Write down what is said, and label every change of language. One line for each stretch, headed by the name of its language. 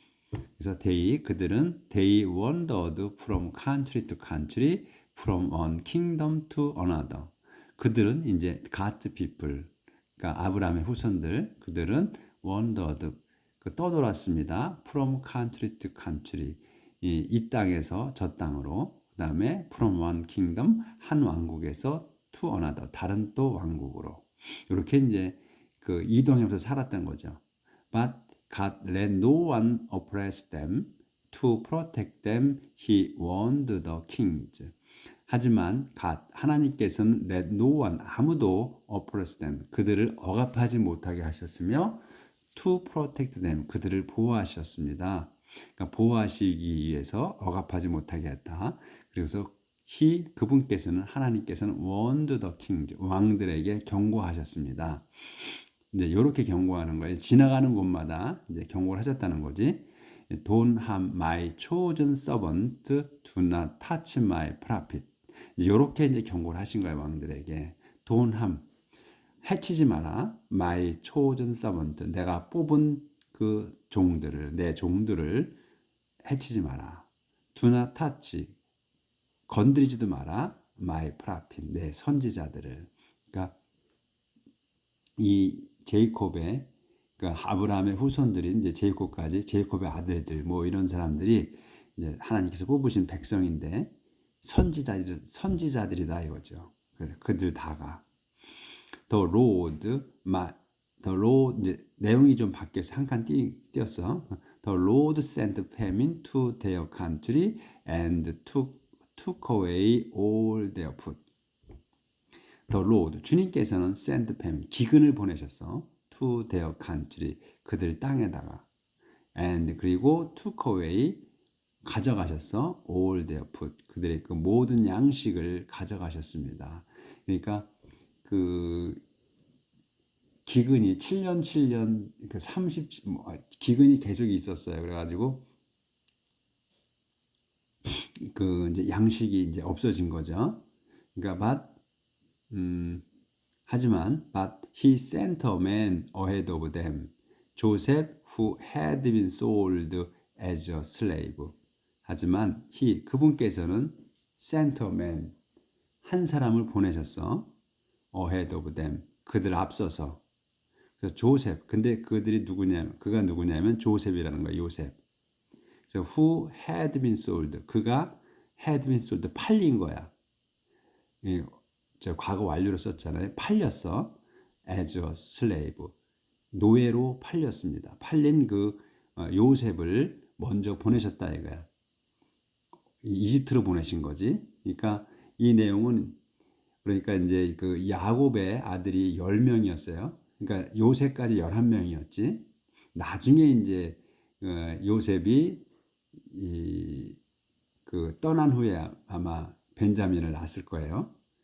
Korean: 그래서
English: they wandered from country to country, from one kingdom to another.
Korean: 그들은 이제
English: God's people,
Korean: 그러니까 아브라함의 후손들, 그들은
English: wandered,
Korean: 떠돌았습니다.
English: from country to country,
Korean: 이 땅에서 저 땅으로, 그 다음에
English: from one kingdom,
Korean: 한 왕국에서
English: to another,
Korean: 다른 또 왕국으로. 이렇게 이제 그 이동하면서 살았던 거죠.
English: But God let no one oppress them. To protect them, He warned the kings.
Korean: 하지만 God, 하나님께서는
English: let no one,
Korean: 아무도
English: oppress them,
Korean: 그들을 억압하지 못하게 하셨으며
English: to protect them,
Korean: 그들을 보호하셨습니다. 그러니까 보호하시기 위해서 억압하지 못하게 했다. 그래서 그분께서는 하나님께서는
English: warned the kings,
Korean: 왕들에게 경고하셨습니다. 이제 이렇게 경고하는 거예요. 지나가는 곳마다 이제 경고를 하셨다는 거지.
English: Don't harm my chosen servant, do not touch my prophet.
Korean: 이렇게 이제 경고를 하신 거예요, 왕들에게.
English: Don't harm,
Korean: 해치지 마라.
English: My chosen servant,
Korean: 내가 뽑은 그 종들을, 내 종들을 해치지 마라.
English: Do not touch,
Korean: 건드리지도 마라.
English: My prophet,
Korean: 내 선지자들을. 그러니까 이 제이콥의, 그러니까 아브라함의 후손들이 이제 제이콥의 아들들 뭐 이런 사람들이 이제 하나님께서 뽑으신 백성인데 선지자들이다 이거죠. 그래서 그들 다가
English: The Lord, The Lord,
Korean: 이제 내용이 좀 바뀌어서 한 칸 띄었어.
English: The Lord sent famine to their country and took away all their food. The Lord,
Korean: 주님께서는
English: send famine,
Korean: 기근을 보내셨어.
English: To their country,
Korean: 그들 땅에다가.
English: And
Korean: 그리고
English: took away,
Korean: 가져가셨어.
English: All their food,
Korean: 그들의 그 모든 양식을 가져가셨습니다. 그러니까 그 기근이 7년 그 30, 기근이 계속 있었어요. 그래가지고 그 이제 양식이 이제 없어진 거죠. 그러니까 하지만
English: but he sent a man ahead of them, Joseph, who had been sold as a slave.
Korean: 하지만 그분께서는
English: sent a man,
Korean: 한 사람을 보내셨어.
English: ahead of them,
Korean: 그들 앞서서. 그래서 조셉, 근데 그가 누구냐면 조셉이라는 거야, 요셉. 그래서
English: who had been sold,
Korean: 그가
English: had been sold,
Korean: 팔린 거야. 저 과거 완료로 썼잖아요. 팔렸어.
English: as a slave,
Korean: 노예로 팔렸습니다. 팔린 그 요셉을 먼저 보내셨다 이거야. 이집트로 보내신 거지. 그러니까 이 내용은, 그러니까 이제 그 야곱의 아들이 10명이었어요. 그러니까 요셉까지 11명이었지. 나중에 이제 요셉이 그 떠난 후에 아마 벤자민을 낳았을 거예요.